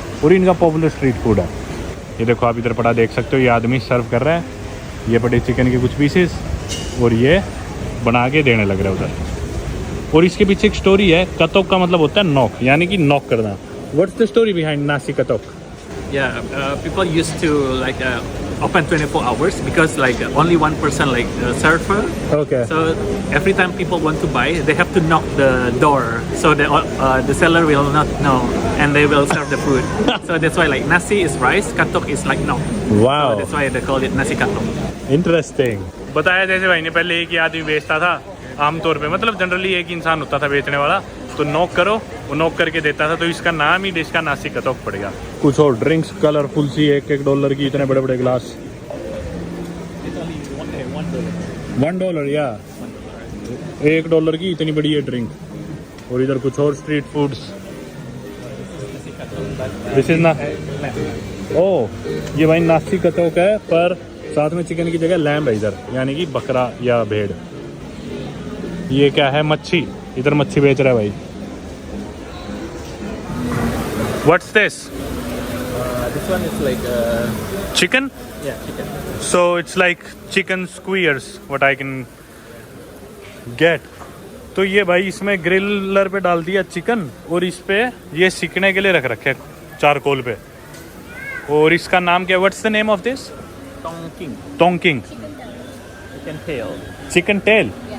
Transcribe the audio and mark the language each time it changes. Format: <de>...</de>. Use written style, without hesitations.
<hi>और इनका popular street food है। ये देखो आप इधर पड़ा देख सकते हो, ये आदमी सर्व कर रहा है, ये पड़े चिकन के कुछ पीसेस और ये बना के देने लग रहा है उधर। और इसके पीछे एक स्टोरी है। कतोक का मतलब होता है नॉक, यानी कि नॉक करना।</hi> <en>What's the story behind nasi katok? Yeah, people used to like open 24 hours because like only one person like server. Okay. So every time people want to buy, they have to knock the door so the seller will not know and they will serve the food. So that's why like nasi is rice, katok is like knock. Wow. So that's why they call it nasi katok. Interesting.</en> <hi>बताया जैसे भाई ने पहले एक ही आदमी बेचता था आमतौर पे, मतलब जनरली एक इंसान होता था बेचने वाला, तो नॉक करो, वो नॉक करके देता था, तो इसका नाम ही डिश का नासी कतोक पड़ेगा। कुछ और ड्रिंक्स कलरफुल सी, $1 की, इतने बड़े बड़े ग्लास। $1 या $1 की इतनी बड़ी है ड्रिंक। और इधर कुछ और स्ट्रीट फूड्स। दिस इज ना, ओ ये भाई नासी कतोक है, पर साथ में चिकन की जगह लैम्ब है इधर, यानी कि बकरा या भेड़। ये क्या है? मच्छी। इधर मच्छी बेच रहा है भाई।</hi> <en>What's this? This one is like Chicken? yeah, chicken. So it's like chicken skewers, what I can get.</en> <hi>तो ये भाई इसमें ग्रिलर पे डाल दिया चिकन और इस पे ये सिकने के लिए रख रखे चारकोल पे। और इसका नाम क्या है?</hi> <en>What's the name of this? Tongking. Tongking. Chicken tail. Chicken tail.</en>